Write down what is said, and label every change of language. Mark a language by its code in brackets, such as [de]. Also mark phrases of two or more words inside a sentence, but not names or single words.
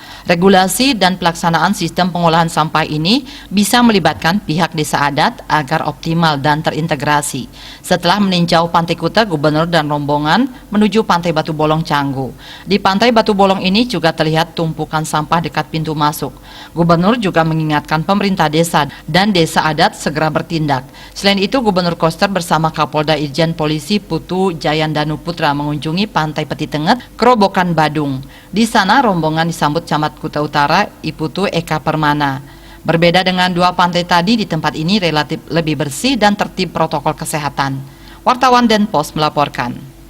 [id] Regulasi dan pelaksanaan sistem pengolahan sampah ini bisa melibatkan pihak desa adat agar optimal dan terintegrasi. Setelah meninjau Pantai Kute, Gubernur dan rombongan menuju Pantai Batu Bolong Canggu. Di Pantai Batu Bolong ini juga terlihat tumpukan sampah dekat pintu masuk. Gubernur juga mengingatkan pemerintah desa dan desa adat segera bertindak. Selain itu, Gubernur Koster bersama Kapolda Irjen Polisi Putu Jayandanu Putra mengunjungi Pantai Peti Tenget, Kerobokan Badung. Di sana rombongan disambut Camat Kute Utara, Iputu Eka Permana. Berbeda dengan dua pantai tadi, di tempat ini relatif lebih bersih dan tertib protokol kesehatan. Wartawan Denpos melaporkan.